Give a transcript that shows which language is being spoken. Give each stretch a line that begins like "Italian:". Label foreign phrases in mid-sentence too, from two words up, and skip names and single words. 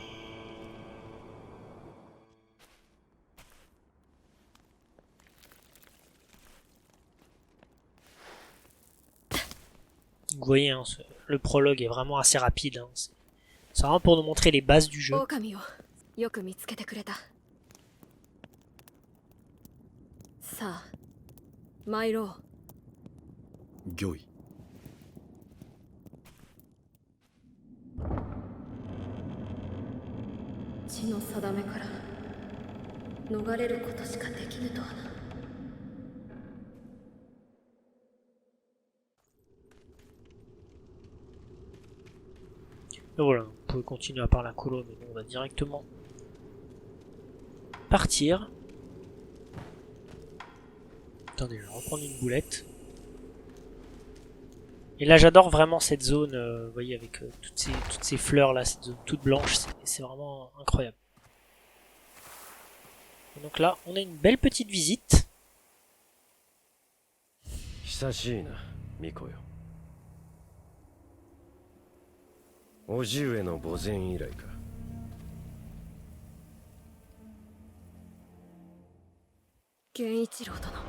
French: Vous voyez, hein, le prologue est vraiment assez rapide. Hein, c'est vraiment pour nous montrer les bases du jeu.
Japanese: Gyoi. 血の定めから逃れることしかできぬとはな。
French: Et voilà, vous pouvez continuer à parler à Kuro, mais on va directement partir. Attendez, je vais reprendre une boulette. Et là j'adore vraiment cette zone, vous voyez, avec toutes ces fleurs là, cette zone toute blanche, c'est vraiment incroyable. Et donc là, on a une belle petite visite.
Japanese: 久しいな、ミコよ。叔父上の墓前以来か。源一郎殿。